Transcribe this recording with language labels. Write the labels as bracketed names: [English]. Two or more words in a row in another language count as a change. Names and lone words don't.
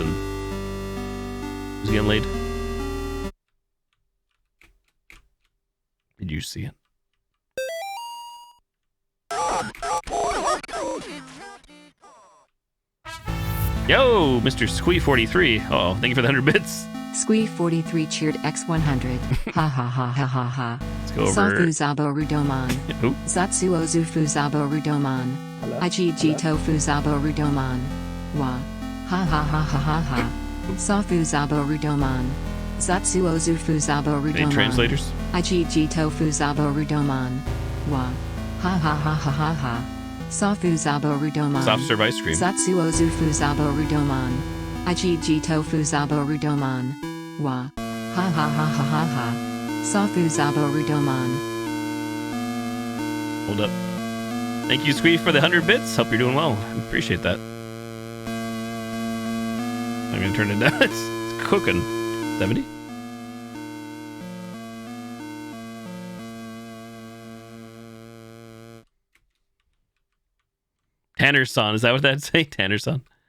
[English] Who's getting laid? Did you see it? Yo, Mr. Squee43. Oh, thank you for the 100 bits. Squee43 cheered X100. Ha ha ha ha ha ha. Let's go over. Safu Zabo Rudoman. Who? Zatsuo Zufu Zabo Rudoman. Ijiji Tofu Zabo Rudoman. Wa. Ha ha ha ha ha ha. Safu Zabo Rudoman. Zatsuo Zufu Zabo Rudoman. Any translators? Ijiji Tofu Zabo Rudoman. Wa. Ha ha ha ha ha ha. Safu Zabo Rudoman. Soft serve ice cream. Zatsuo Zufu Zabo Rudoman. Ijiji Tofu Zabo Rudoman. Wa. Ha ha ha ha ha ha. Safu Zabo Rudoman. Hold up. Thank you, Squee, for the 100 bits. Hope you're doing well. I appreciate that. I'm going to turn it down. It's cooking. 70? Tanner-san. Is that what that'd say? Tanner-san.